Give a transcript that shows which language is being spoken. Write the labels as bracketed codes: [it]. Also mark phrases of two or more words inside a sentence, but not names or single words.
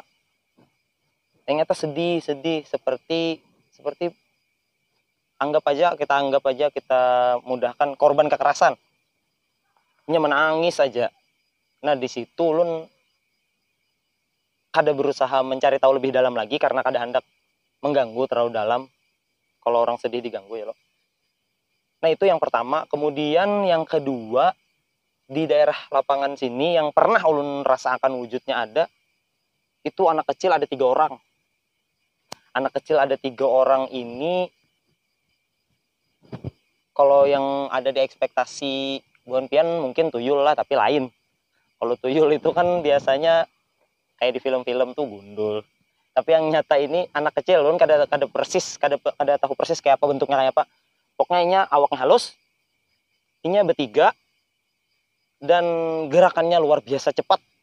[id] Ternyata sedih seperti anggap aja kita mudahkan korban kekerasan. Inya menangis aja. Nah di situ ulun kada berusaha mencari tahu lebih dalam lagi karena kada hendak mengganggu terlalu dalam. Kalau orang sedih diganggu ya lo. Nah itu yang pertama. Kemudian yang kedua, di daerah lapangan sini yang pernah ulun rasakan wujudnya ada, itu anak kecil ada 3 orang. Anak kecil ada 3 orang ini, kalau yang ada di ekspektasi Buan Pian mungkin tuyul lah, tapi lain. Kalau tuyul itu kan biasanya kayak di film-film tuh gundul. Tapi yang nyata ini anak kecil, ulun kada tahu persis kayak apa bentuknya, kayak apa. Pokoknya inya awaknya halus, inya bertiga, dan gerakannya luar biasa cepat.